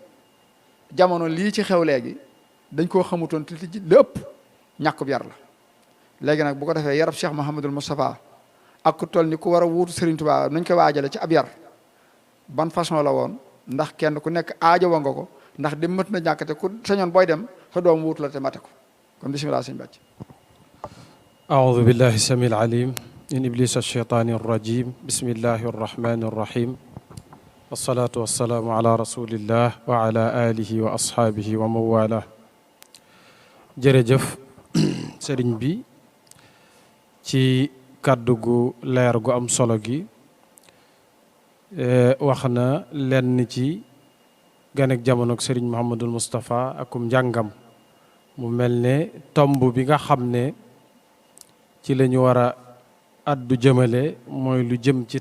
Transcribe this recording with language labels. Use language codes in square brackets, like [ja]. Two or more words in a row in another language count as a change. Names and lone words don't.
[wo] jamono lii ci xew léegi dañ koo xamutoon te li ëpp ñàkkub yar la léegi nag bu ko defee yarab Cheikh Mouhamadul Moustapha ak ku toll ni ku war a wuutu Serigne Touba nañ ko waajale ci ab yar ban façon la woon ndax kenn ku nekk aajo wa nga ko ndax dem mat na ñàkkate ku sañoon booy dem sa doom wuutu la te mate ko kon bisimilah sëñ bàcc [ar] أعوذ بالله السميع العليم من إبليس الشيطان الرجيم بسم الله الرحمن الرحيم والصلاة والسلام على رسول الله وعلى آله وأصحابه ومن والاه [wo] jërëjëf sëriñ bi ci kàddu gu leer gu am solo gi wax na lenn ci ganek jamonoog sëriñ Mouhamadul Moustapha akum njàngam mu mel ne tomb bi nga xam ne ci la ñu war a addu jëmale mooy lu jëm ci